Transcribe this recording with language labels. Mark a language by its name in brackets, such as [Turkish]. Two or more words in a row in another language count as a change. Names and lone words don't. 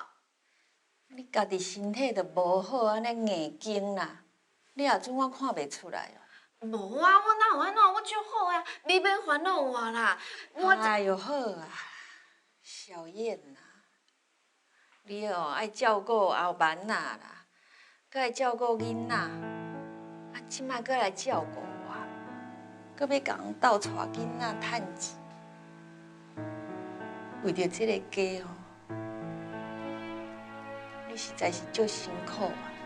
[Min Nan Chinese] 你家己身体都无好，安尼硬劲啦，你也准我看袂出来哦。无啊，我哪有安怎？我足好啊，你免烦恼我啦。哎呦好啊，小燕呐，你哦爱照顾后班仔啦，搁爱照顾囡仔，啊，即摆搁来照顾我，搁要共人斗带囡仔趁钱，为着这个家哦。你实在是足辛苦啊！